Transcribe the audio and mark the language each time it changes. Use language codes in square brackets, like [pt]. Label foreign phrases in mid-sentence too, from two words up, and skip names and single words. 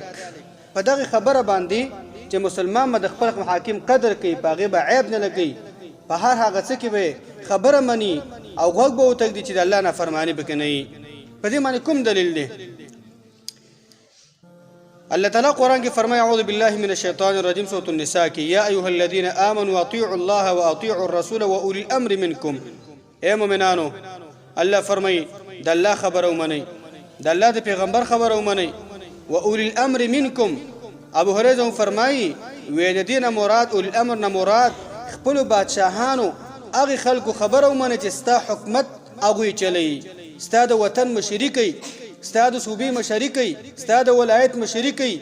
[ps] په دغه خبره باندې چې مسلمان به د خپل حاکم قدر کوي، په هغې به عیب نه لګوي، په هر هغه څه کې به خبره مني او غوږ به وتږدي چې د الله نافرماني پکې نه وي. په دې باندې کوم دلیل دی؟ الله تعالی قرآن کې فرمایي [ar] اعوذ بالله من الشیطان الرجیم [ps] سورة النساء کې [ar] یا ایها الذین آمنوا اطیعوا الله واطیعوا الرسول واولی الامر منکم. [ps] ای مؤمنانو، الله فرمایي د الله خبره ومنئ، د الله د پیغمبر خبره ومنئ. [ar] واولی الامر منکم. [ps] ابو هريره فرمایي وې د دې نه مراد [ar] اولی الامر [ps] نه مراد خپلو بادشاهانو هغې خلکو خبره ومنه چې ستا حکومت هغوی چلی، ستا د وطن مشري کوي، ستا د صوبې مشري کوي، ستا د ولایت مشري کوي.